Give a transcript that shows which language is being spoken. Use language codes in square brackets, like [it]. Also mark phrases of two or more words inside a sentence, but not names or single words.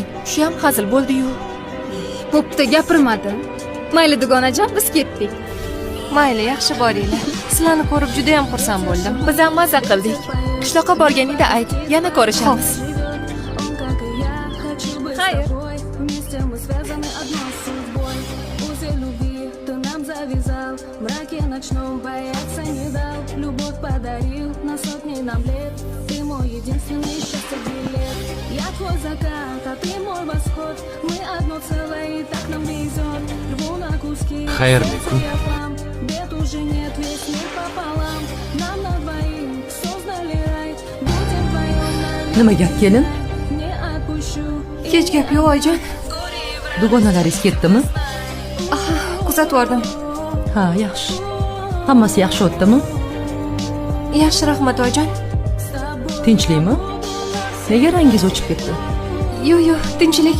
[uz] Shu ham hazil bo'ldi-yu. Bo'pti, gapirmadim. Mayli dugonajon, biz ketdik. Mayli, yaxshi boringlar. Sizlarni ko'rib juda ham xursand bo'ldim. Biz ham maza qildik. Qishloqqa borganingda ayt, yana ko'rishamiz. Xayr. [ru] Вместе мы связаны одной судьбой. Узел любви ты нам завязал. В мраке ночном бояться не дал. Любовь подарил на сотни нам лет. Ты мой единственный счастье билет. Я твой закат, а ты мой восход. Мы одно целое, и так нам везет. Рву на куски. [uz] Xayrli kun. [ru] Бед уже нет, весь мир пополам. Нам на двоих создали рай. Будем вдвоем. [uz] Nima gap kelin? [ru] Не отпущу. [uz] Hech gap yo'q, oyijon. Dugonalaringiz ketdimi? Kuzatib yordim. Ha, yaxshi. Hammasi yaxshi o'tdimi? Yaxshi, rahmat, oyijon. Tinchlikmi? Nega rangingiz o'chib ketdi? Yo'q, tinchlik.